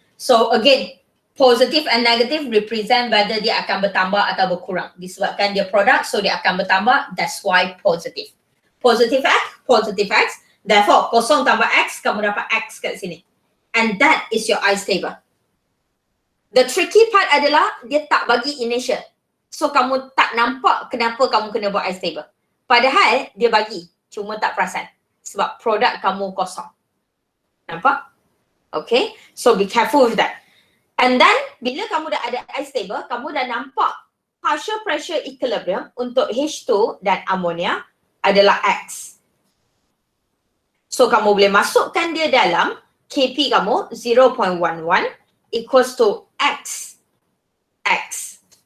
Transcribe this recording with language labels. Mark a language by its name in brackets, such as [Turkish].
[English] So again, positive and negative represent whether [Malay] dia akan bertambah atau berkurang. Disebabkan dia product, so dia akan bertambah. [English] That's why positive. Positive X. Therefore, [Malay] kosong tambah X, kamu dapat X kat sini. [English] And that is your ice table. The tricky part [Malay] adalah dia tak bagi initial. So kamu tak nampak kenapa kamu kena buat ice table. Padahal dia bagi, cuma tak perasan. Sebab produk kamu kosong. Nampak? [English] Okay, so be careful with that. [Malay] And then, bila kamu dah ada ice table, kamu dah nampak partial pressure equilibrium untuk H2 dan ammonia adalah X. So, kamu boleh masukkan dia dalam KP kamu 0.11 equals to X. X.